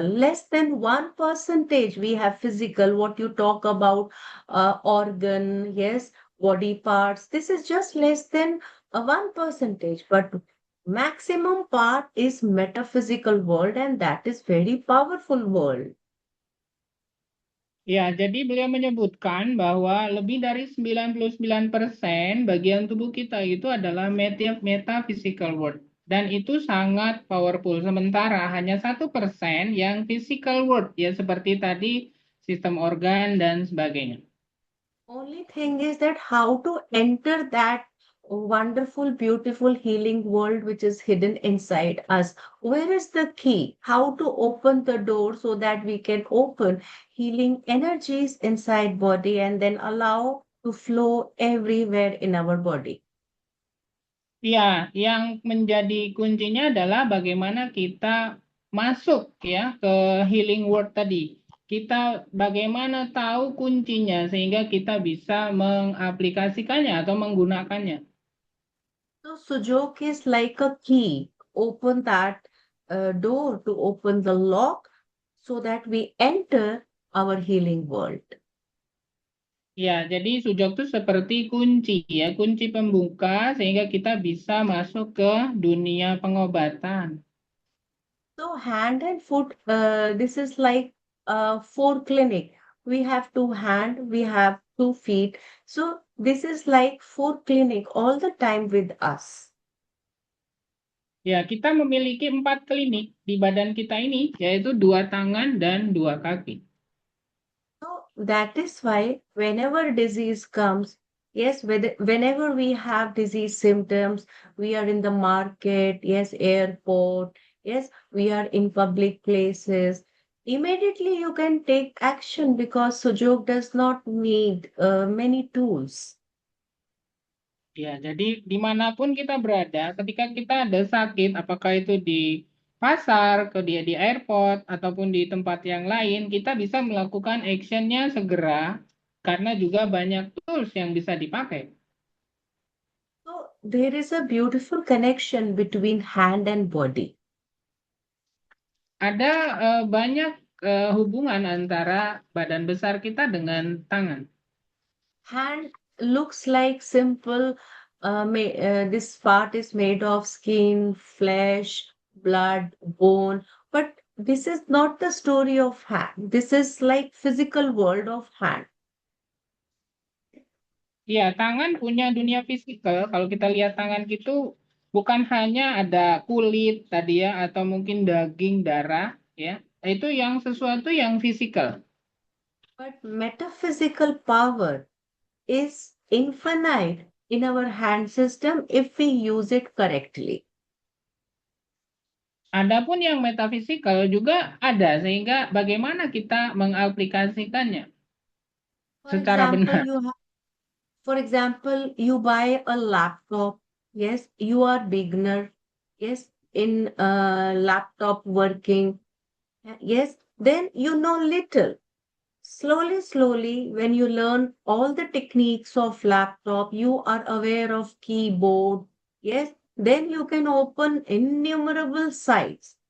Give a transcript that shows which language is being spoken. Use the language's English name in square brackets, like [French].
[English] Less than 1% we have physical. What you talk about, organ, yes, body parts. This is just less than a 1%, but maximum part is metaphysical world, and that is very powerful world. [Indonesian] Ya, jadi beliau menyebutkan bahwa lebih dari 99% bagian tubuh kita itu adalah metaphysical world. Dan itu sangat powerful. Sementara hanya 1% yang physical world, ya seperti tadi sistem organ dan sebagainya. [English] Only thing is that how to enter that wonderful, beautiful, healing world which is hidden inside us. Where is the key? How to open the door so that we can open healing energies inside body and then allow to flow everywhere in our body. [Indonesian] Ya, yang menjadi kuncinya adalah bagaimana kita masuk ya ke healing world tadi. Kita bagaimana tahu kuncinya sehingga kita bisa mengaplikasikannya atau menggunakannya. [English] So Sujok is like a key. Open that door to open the lock so that we enter our healing world. [Indonesian] Ya, jadi sujok itu seperti kunci ya, kunci pembuka sehingga kita bisa masuk ke dunia pengobatan. [English] So hand and foot, this is like four clinic. We have two hand, we have 2 feet. So this is like four clinic all the time with us. [Indonesian] Ya, kita memiliki 4 klinik di badan kita ini, yaitu 2 tangan dan 2 kaki. [English] So that is why whenever disease comes, yes, whenever we have disease symptoms, we are in the market, yes, airport, yes, we are in public places. Immediately you can take action because Sujok does not need many tools. [Indonesian] Ya, jadi dimanapun kita berada, ketika kita ada sakit, apakah itu di pasar, di airport, ataupun di tempat yang lain, kita bisa melakukan actionnya segera, karena juga banyak tools yang bisa dipakai. [English] So there is a beautiful connection between hand and body. [Indonesian] Ada banyak hubungan antara badan besar kita dengan tangan. [English] Hand looks like simple. This part is made of skin, flesh, blood, bone, but this is not the story of hand. This is like physical world of hand. [Indonesian] Ya, tangan punya dunia fisikal. Kalau kita lihat tangan itu bukan hanya ada kulit tadi ya, atau mungkin daging, darah, ya. Itu yang sesuatu yang fisikal. [English] But metaphysical power is infinite in our hand system if we use it correctly. [Indonesian] Adapun yang metafisikal juga ada, sehingga bagaimana kita mengaplikasikannya [English] For [Indonesian] secara [English] example, [Indonesian] benar. [English] For example, you buy a laptop. Yes, you are beginner. Yes, in laptop working. Yes, then you know little. Slowly, when you learn all the techniques of laptop, you are aware of keyboard. Yes, then you can open innumerable sites.